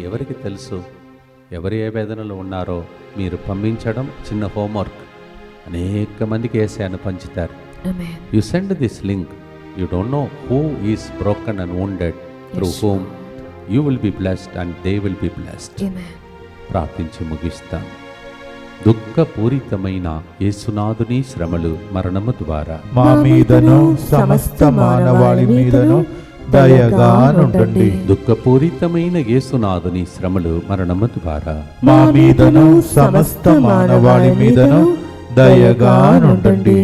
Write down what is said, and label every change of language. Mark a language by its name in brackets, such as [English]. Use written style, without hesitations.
[Telugu] ఎవరికి తెలుసు ఎవరు ఏ వేదనలో ఉన్నారో మీరు పంపించడం చిన్న హోంవర్క్. అనేక మందికి యేసయ్యను పంచుతారు. [English] You send this link. You don't know who is broken and wounded, through whom you will be blessed and they will be blessed. [Telugu] ప్రార్థించి ముగిస్తాం. దుఃఖపూరితమైన యేసునాథుని శ్రమలు మరణము ద్వారా మా మీదను సమస్త మానవాళి మీదను దయగా నుండండి. దుఃఖపూరితమైన యేసునాథుని శ్రమలు మరణము ద్వారా మా మీదను సమస్త మానవాళి మీదను దయగా నుండండి.